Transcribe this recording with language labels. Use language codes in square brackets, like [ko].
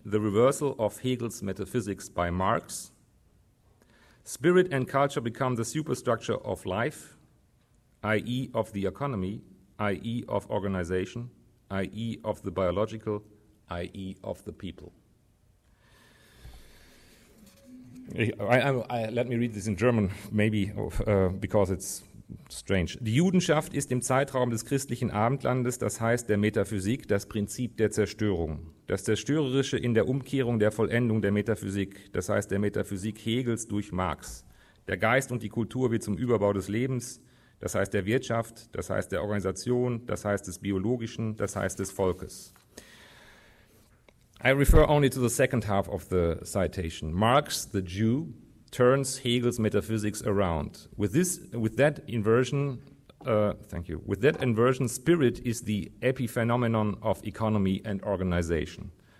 [en] the reversal of Hegel's metaphysics by Marx. Spirit and culture become the superstructure of life, i.e. of the economy, i.e. of organization, i.e. of the biological, i.e. of the people." Let me read this in German, maybe because it's strange. [de] Die Judenschaft ist im Zeitraum des christlichen Abendlandes, das heißt der Metaphysik, das Prinzip der Zerstörung. Das Zerstörerische in der Umkehrung der Vollendung der Metaphysik, das heißt der Metaphysik Hegels durch Marx. Der Geist und die Kultur wird zum Überbau des Lebens, das heißt der Wirtschaft, das heißt der Organisation, das heißt des Biologischen, das heißt des Volkes. [en] I refer only to the second half of the citation. Marx, the Jew, turns Hegel's metaphysics around. With that inversion, spirit is the epiphenomenon of economy and organization.